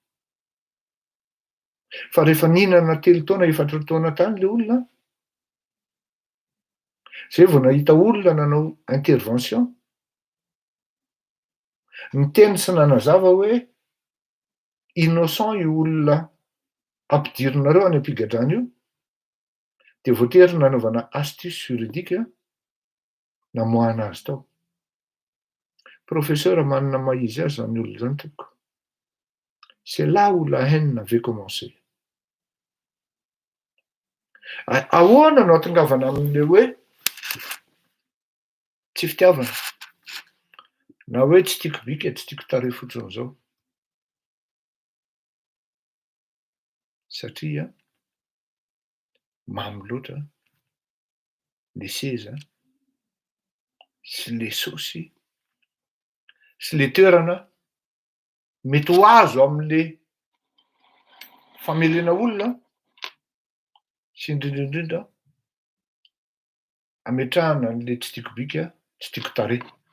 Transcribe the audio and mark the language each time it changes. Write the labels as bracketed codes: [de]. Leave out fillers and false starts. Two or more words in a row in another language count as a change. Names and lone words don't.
[mg] Fa rehefa nihinana 3 taona 4 taona tany le olona, zay vao nahita olona nanao intervention, niteny sy nanazava hoe innocent io olona ampidirinareo any ampigadrana io, dia voatery nanaovana [fr] astuce juridique [mg] namoahana azy tao. Professeur manana maha-izy azy zany olona zany tompoko. [fr] C'est là où la haine avait commencé. [mg] Ahoana no atongavana amin'le hoe tsy fitiavana na hoe tsy tiako bika tsy tiako tarehy fotsiny zao. Satria mamy loatra le seza sy le saosy sy le toerana mety ho azo amin'le famelena olona sy indrindraindrindra ametrahana an'le tsy tiako bika tsy tiako tarehy.